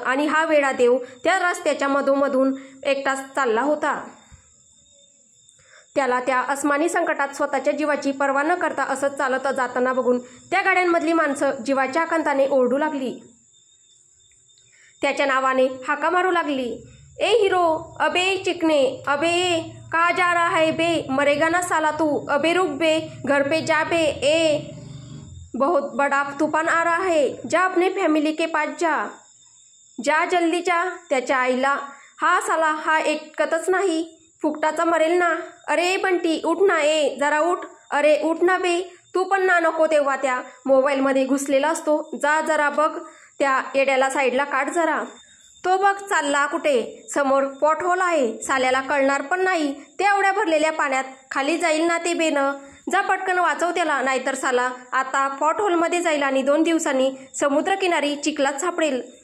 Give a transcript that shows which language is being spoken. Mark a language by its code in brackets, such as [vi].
[mr] आणि हा वेडा देव त्या रस्त्याच्या मधोमधून एकटाच चालला होता. त्याला त्या अस्मानी संकटात स्वतःच्या जीवाची पर्वा न करता असंच चालत जाताना बघून त्या गाड्यांमधली माणसं जीवाच्या आकांताने ओरडू लागली. त्याच्या नावाने हाका मारू लागली। [hi] ए हिरो, अबे चिकने, अबे कहा जा रहा है बे, मरेगा ना साला तू, अबे रुक बे, घर पे जा बे, ए बहुत बड़ा तूफान आ रहा है, जा अपने फॅमिली के पास जा, जा जल्दी जा। [mr] त्याच्या आईला हा साला हा ऐकतच नाही, फुकटाचा मरेल ना। अरे बंटी उठ ना, ए जरा उठ, अरे उठ ना बे, तू पण ना नको तेव्हा त्या मोबाईलमध्ये घुसलेला असतो, जा जरा बघ, त्या येड्याला साईडला काढ जरा। तो बघ चालला कुठे, समोर पॉट होल आहे, साल्याला कळणार पण नाही, ते एवढ्या भरलेल्या पाण्यात खाली जाईल ना ते बेनं, जा पटकन वाचव त्याला, नाहीतर साला आता पॉट होलमध्ये जाईल आणि 2 दिवसांनी समुद्रकिनारी चिखलात सापडेल।